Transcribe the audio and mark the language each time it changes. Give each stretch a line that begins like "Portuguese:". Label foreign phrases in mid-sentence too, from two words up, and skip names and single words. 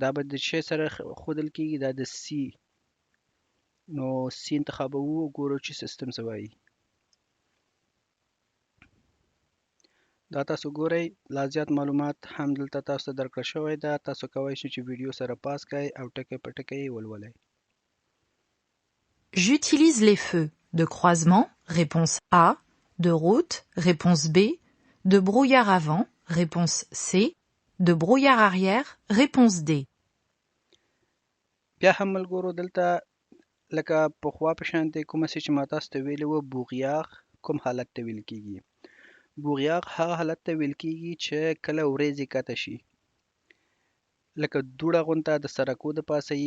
Pashto: دا به د شی سره ښودل کیږي، دا د C نو سی انتخابوو ګورو چې سیستم څه وایي. دا تاسو ګورئ لا زیات معلومات هم دلته تاسو ته درکړل شوی ده. تاسو کولی شئ چې ویډیو سره پاس کړئ او ټکی په ټکی یې ولولئ.
French: J'utilise les feux de croisement, réponse A, de route, réponse B, de brouillard avant, réponse C, de brouillard arrière, réponse D.
Pashto: بیا هم ملګرو دلته لکه پخوا په شانتې کومه څه چې ما تاسو ته ویلي وه بوغیاغ کوم حالت ته ویل کیږي. بوغیاغ هغه حالت ته ویل کیږي چې کله وریځې کته شي لکه دوړه غونته د سرکو د پاسه یي.